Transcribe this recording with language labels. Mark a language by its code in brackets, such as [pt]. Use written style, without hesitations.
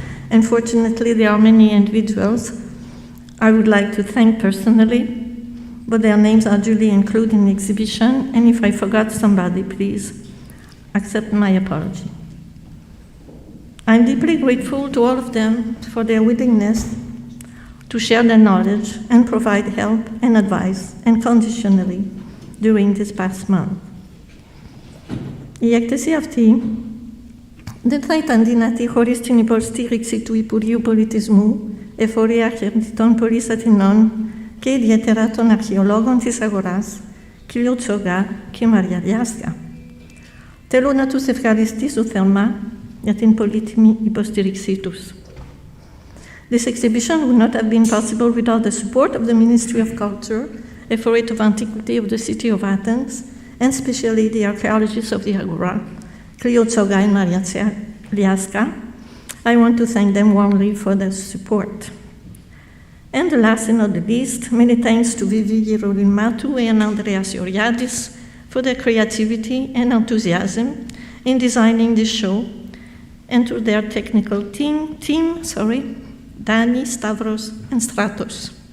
[en] And fortunately, there are many individuals I would like to thank personally, but their names are duly included in the exhibition, and if I forgot somebody, please accept my apology. I'm deeply grateful to all of them for their willingness to share their knowledge and provide help and advice unconditionally during this past month. [el] Η έκθεση αυτή δεν θα ήταν δυνατή χωρίς την υποστήριξη του Υπουργείου Πολιτισμού, Εφορία Αρχαιολογικών Πόλης Αθηνών και ιδιαίτερα των αρχαιολόγων της Αγοράς, κ. Τσογά και Μαρία Διάσκα. Θέλω να τους ευχαριστήσω θερμά για την πολύτιμη υποστήριξή τους. [en] This exhibition would not have been possible without the support of the Ministry of Culture, Authority of Antiquity of the City of Athens, and especially the archaeologists of the Agora, Clio Tsoga and Maria Liaska. I want to thank them warmly for their support. And last and not the least, many thanks to Vivi, Gerolymatou, and Andreas Georgiadis for their creativity and enthusiasm in designing this show, and to their technical team, Dani, Stavros, and Stratos.